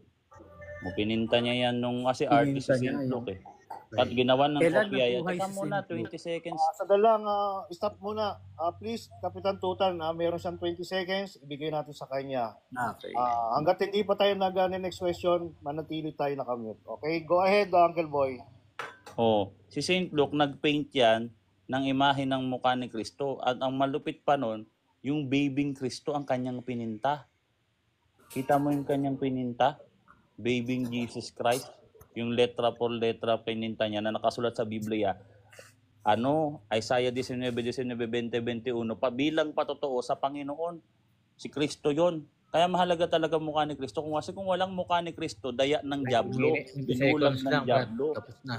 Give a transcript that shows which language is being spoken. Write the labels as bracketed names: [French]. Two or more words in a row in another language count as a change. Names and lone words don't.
[Filipino] Pininta niya yan nung kasi artist si St. Luke eh. At ginawa ng Kailan kopya yan. nabuhay Teka si muna, St. Luke? 20 seconds. Sadalang, stop muna. Please, Kapitan Tutan, meron siyang 20 seconds. Ibigay natin sa kanya. Okay. Hanggat hindi pa tayo [English] next question, [Filipino] manatili tayo nakamute. [English] Okay, go ahead, Uncle Boy. [Filipino] Si St. Luke nagpaint yan ng imahe ng mukha ni Kristo. At ang malupit pa nun, yung babying Kristo ang kanyang pininta. Kita mo yung kanyang pininta? Babying Jesus Christ. Yung [Spanish] letra por letra [Filipino] pininta niya na nakasulat sa Biblia. Isaiah 19, 19, 20, 21, pabilang patotoo sa Panginoon. Si Kristo yon. Kaya mahalaga talaga mukha ni Kristo. Kung walang mukha ni Kristo, daya ng diablo. Binulag ng diablo. Tapos na.